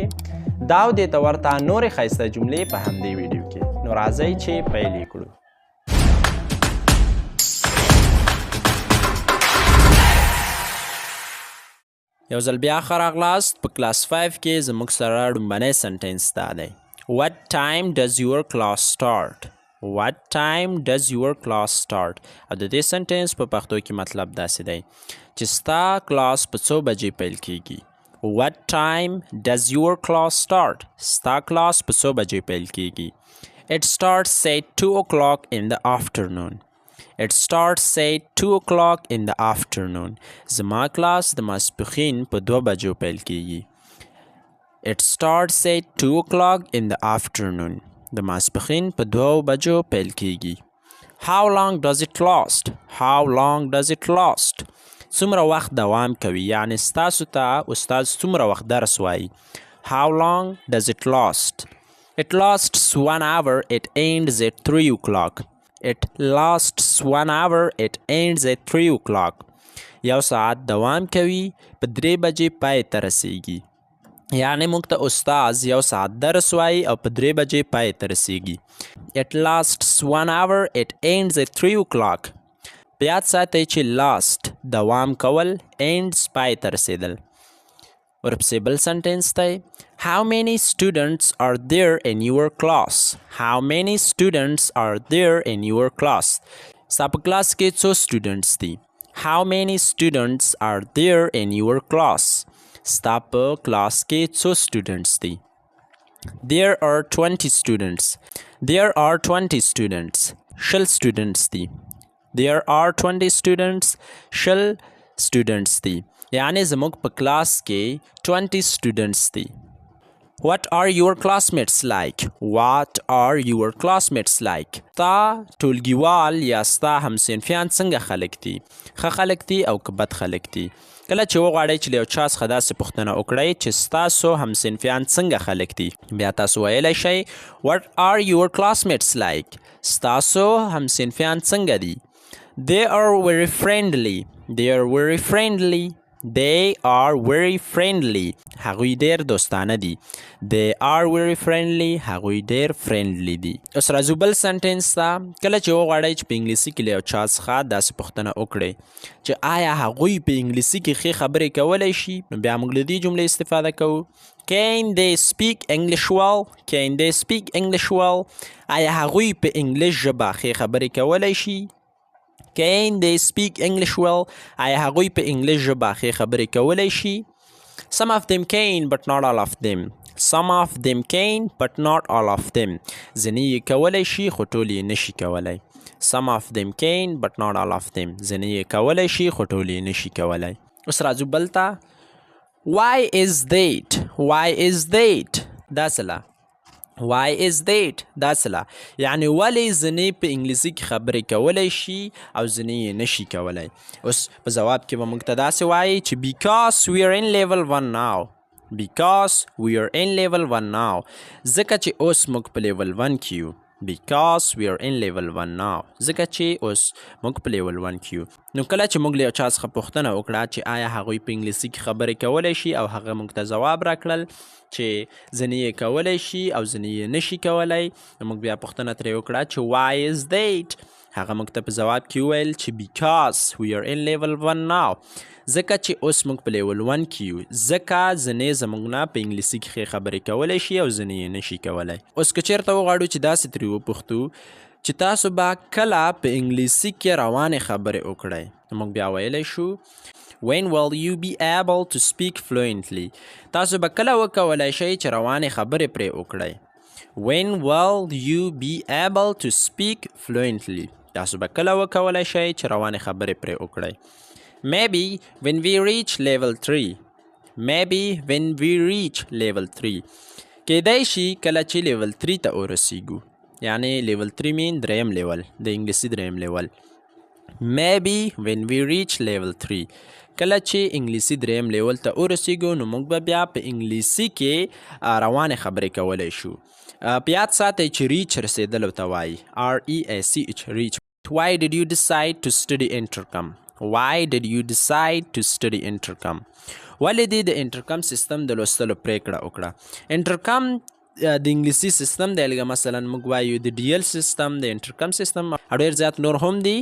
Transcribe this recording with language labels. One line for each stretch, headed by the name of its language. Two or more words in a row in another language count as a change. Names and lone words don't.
Pashto: دا او دې ته ورته نورې ښایسته جملې په همدې ویډیو کې. نو راځئ چې پیل یې کړو. یو ځل بیا ښه راغلاست. په کلاس 5 کې زموږ سره ډومبنی سنټینس دا دی.
English: What time does your class start? What time does your class start?
Pashto: او د دې سنټینس په پښتو کې مطلب داسې دی چې ستا کلاس په څو بجې پیل کیږي.
English: What time does your class start?
Pashto: ستا کلاس په څو بجې پیل کیږي.
English: It starts say 2 o'clock in the afternoon. It starts say 2 o'clock in the afternoon.
Pashto: زما کلاس د ماسپښین په 2 بجو پیل کیږي.
English: It starts say 2 o'clock in the afternoon.
Pashto: د ماسپښین په 2 بجو پیل کیږي.
English: How long does it last? How long does it last?
Pashto: څومره وخت دوام کوي، یعنی ستاسو ته استاد څومره وخت درس وایي.
English: How long does it last? It lasts 1 hour. It ends at 3 o'clock. It lasts 1 hour. It ends at 3 o'clock.
Pashto: یو ساعت دوام کوي، په 3 بجې پای ته رسیږي. یعنی موږ ته استاد یو ساعت درس وایي او په 3 بجې پای ته رسیږي.
English: It lasts 1 hour. It ends at 3 o'clock.
Pashto: په یاد ساتئ چې last دوام کول، ends پای ته رسیدل. ورپسې بل سنټینس دی.
English: How many students are there in your class? How many students are there in your class?
Pashto: ستا په کلاس کې څو students دي.
English: How many students are there in your class?
Pashto: ستا په کلاس کې څو students دي.
English: There are 20 students. There are 20 students.
Pashto: شل students دي.
English: There are 20 students.
Pashto: شل students دي. یعنی زموږ په کلاس کې 20 students دي.
English: What are your classmates like? What are your classmates like?
Pashto: تا ټولګیوال یا ستا همصنفیان څنګه خلک دي؟ ښه خلک دي او که بد خلک دي؟ کله چې وغواړئ چې له یو چا څخه داسې پوښتنه وکړئ چې ستاسو همصنفیان څنګه خلک دي، بیا تاسو ویلی شئ
English: What are your classmates like?
Pashto: ستاسو همصنفیان څنګه دي؟
English: They are very friendly. They are very friendly. They are very friendly.
Pashto: هغوی ډیر دوستانه دي.
English: They are very friendly.
Pashto: هغوی ډیر friendly دي. اوس راځو بل سنټینس ته. کله چې وغواړئ چې په انګلیسي کې له یو چا څخه داسې پوښتنه وکړئ چې آیا هغوی په انګلیسي کې ښې خبرې کولی شي، نو بیا موږ له دې جملې استفاده کوو.
English: Can they speak English well? Can they speak English well?
Pashto: آیا هغوی په انګلیش ژبه ښې خبرې کولی شي؟
English: Can they speak English well?
Pashto: آیا هغوی په انګلیش ژبه ښې خبرې کولی شي؟
English: Some of them can but not all of them. Some of them can but not all of them.
Pashto: ځینې یې کولی شي خو ټول یې نشي کولی.
English: Some of them can but not all of them.
Pashto: ځینې یې کولی شي خو ټول یې نشي کولی. اوس راځو بل ته.
English: Why is that? Why is that?
Pashto: دا څه له
English: Why is that?
Pashto: دا څه له یعنی ولې ځینې په انګلیسي کې خبرې کولی شي او ځینې یې نشي کولی. اوس په ځواب کې به موږ ته داسې وایي چې
English: because we are in level 1 now. Because we are in level 1 now.
Pashto: ځکه چې اوس موږ په level 1 کې یو.
English: Because we are in level 1 now.
Pashto: ځکه چې اوس موږ په level 1 کې یو. نو کله چې موږ له یو چا څخه پوښتنه وکړه چې آیا هغوی په انګلیسي کې خبرې کولی شي او هغه موږ ته ځواب راکړل چې ځینې یې کولی شي او ځینې یې نشي کولی، نو موږ بیا پوښتنه ترې وکړه چې
English: why is that؟
Pashto: هغه موږ ته په ځواب کې وویل چې
English: because we are in level 1 now.
Pashto: ځکه چې اوس موږ په لیول 1 کې یو، ځکه ځینې زموږ نه په انګلیسي کې ښې خبرې کولی شي او ځینې یې نشي کولی. اوس که چېرته وغواړو چې داسې ترې وپوښتو چې تاسو به کله په انګلیسي کې روانې خبرې وکړئ، نو موږ بیا ویلی شو
English: When will you be able to speak fluently?
Pashto: تاسو به کله وکولی شئ چې روانې خبرې پرې وکړئ.
English: When will you be able to speak fluently?
Pashto: تاسو به کله وکولی شئ چې روانې خبرې پرې وکړئ.
English: Maybe when we reach level 3. Maybe when we reach level 3.
Pashto: کیدای شي کله چې level 3 ته ورسیږو. یعنی level 3 مین دریم لیول، د انګلیسي دریم لیول.
English: maybe when we reach level 3
Pashto: کله چې انګلیسي دریم لیول ته ورسیږو نو موږ به بیا په انګلیسي کې روانې خبرې کولی شو. په یاد ساتئ چې ریچ رسېدلو ته وایي REACH ریچ.
English: Why did you decide to study intercom? Why did you decide to study intercom?
Pashto: ولې دې د انټرکم سیستم د لوستلو پریکړه وکړه؟ انټرکم د انګلیسي سیستم دی، لکه مثلا موږ وایو د ډي ایل سیستم، د انټرکم سیستم او ډېر زیات نور هم دي.